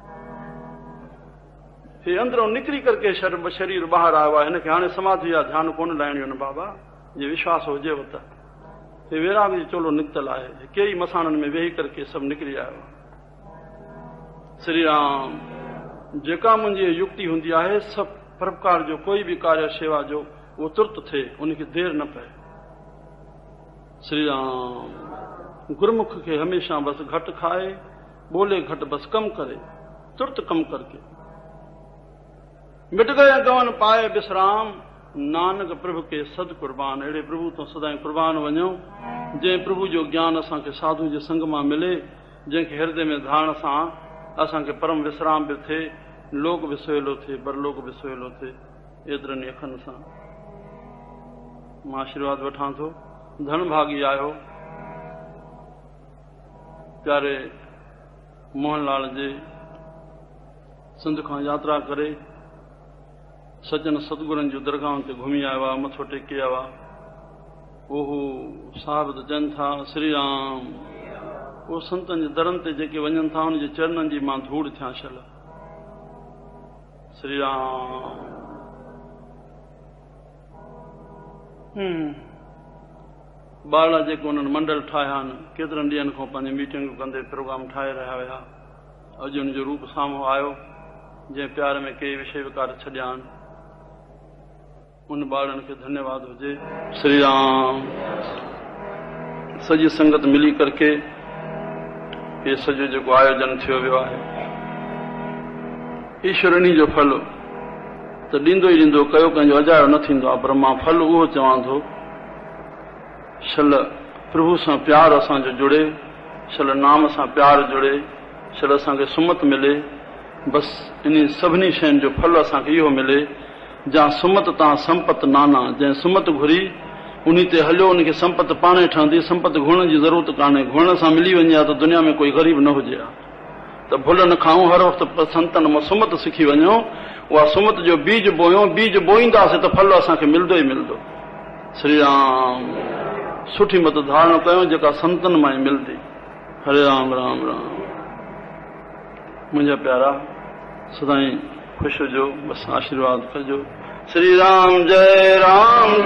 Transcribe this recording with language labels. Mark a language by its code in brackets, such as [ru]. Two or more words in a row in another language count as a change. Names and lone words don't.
[sd] हे अंदरों निकिरी करके शरीर ॿाहिरि आयो आहे, हिनखे हाणे समाधि आहे, ध्यानु कोन लाइणी न बाबा, जे विश्वास हुजेव त। हे वेराग जी चोलो निकितल आहे, कई मसाणनि में वेही करके सभु निकिरी आयो। श्री राम। जेका मुंहिंजी युक्ति हूंदी आहे, सभु प्रकार जो कोई बि कार्य शेवा जो उहो तुर्त थिए, उनखे देरि न पए। श्री राम। गुरमुख खे हमेशह बसि घटि खाए, ॿोले घटि बसि कमु करे, तुर्त कमु करके। [hi] मिट गए गवन पाए विश्राम, नानक प्रभु के सद कुर्बान। [sd] अहिड़े प्रभु तो सदाईं कुर्बान वञो, जंहिं प्रभु जो ज्ञान असांखे साधु जे संग मां मिले, जंहिंखे हृदय में धारण सां असांखे परम विश्राम बि थिए, लोक बि सवलो थिए, परलोक बि सवलो थिए। एतिरनि अखनि सां मां आशीर्वाद वठां थो। धन भागी आयो प्यारे मोहनलाल जे सिंध खां यात्रा करे सजन सतगुरनि जूं दरगाहनि ते घुमी आयो आहे, मथो टेके आयो आहे। ओहो साहिब त चवनि था श्री राम, उहो संतनि जे दरनि ते जेके वञनि था, हुनजे चरणनि जी मां धूड़ थियां छल। श्री राम। ॿार जेको उन्हनि मंडल ठाहिया आहिनि, केतिरनि ॾींहंनि खां पंहिंजी मीटिंगूं कंदे प्रोग्राम ठाहे रहिया हुया, अॼु हुनजो रूप साम्हूं आयो, जंहिं प्यार में कई विषय विकार छॾिया आहिनि, उन ॿारनि खे धन्यवाद हुजे। श्री राम। सॼी संगत मिली करके ये सॼो जेको आयोजन थियो वियो आहे, ईश्वर इन्ही जो फल त ॾींदो ई ॾींदो, कयो कंहिंजो अजायो न थींदो आहे। पर मां फल उहो चवां थो, शल प्रभु सां प्यार असांजो जुड़े, शल नाम सां प्यार जुड़े, शल असांखे सुमत मिले। बसि इन सभिनी शयुनि जो फल असांखे इहो मिले, [hi] जहाँ सुमत तव्हां संपत नाना, [sd] जंहिं सुमत घुरी उन ते हलियो, उनखे संपत पाणे ठहंदी। संपत घुरण जी ज़रूरत कान्हे, घुरण सां मिली वञे हा त दुनिया में कोई ग़रीब न हुजे हा। त भुल न खाऊं, हर वक़्तु संतनि मां सुमत सिखी वञो, उहा सुमत जो बीज बोयो, बीज बोईंदासीं त फल असांखे मिलंदो ई मिलंदो। श्री राम। सुठी मत धारणा कयूं जेका संतनि मां ई मिलंदी। हरे राम राम राम। मुंहिंजा प्यारा सदाईं ख़ुशि हुजो, बसि आशीर्वाद कजो। श्री राम जय राम।